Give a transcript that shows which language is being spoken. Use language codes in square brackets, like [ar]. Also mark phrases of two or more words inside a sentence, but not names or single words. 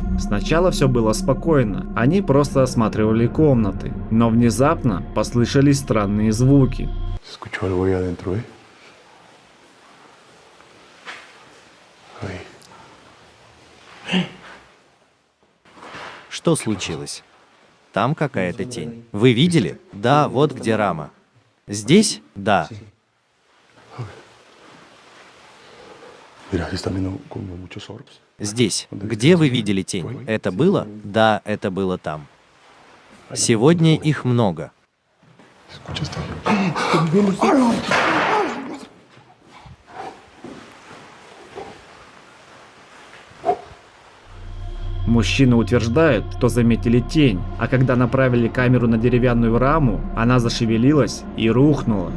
[ru] Сначала все было спокойно, они просто осматривали комнаты, но внезапно послышались странные звуки. [es] Escucho algo ahí adentro, ¿eh? Ahí. [ru] Что случилось? Там какая-то тень. Вы видели? Да, вот где рама. Здесь? Да. [es] Mira, ahí están viendo como muchos orbs. [ru] Здесь. Где вы видели тень? Это было? Да, это было там. Сегодня их много. Мужчины утверждают, что заметили тень, а когда направили камеру на деревянную раму, она зашевелилась и рухнула.